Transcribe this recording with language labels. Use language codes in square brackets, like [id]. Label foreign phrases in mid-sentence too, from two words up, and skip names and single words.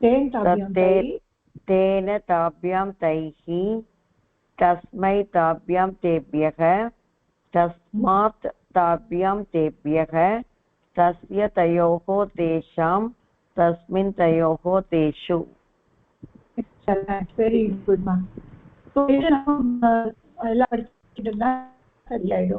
[sa] तेन ताभ्यां तेन ताभ्यां तैः तस्मै ताभ्यां तेभ्यः तस्मात् ताभ्यां तेभ्यः तस्य तयोः तेषां तस्मिन् तयोः तेषु. [en] very goodma. [ta] ஸோ இது நம்ம எல்லாம் படிச்சுட்டு இருந்தா சரியாயிடும்.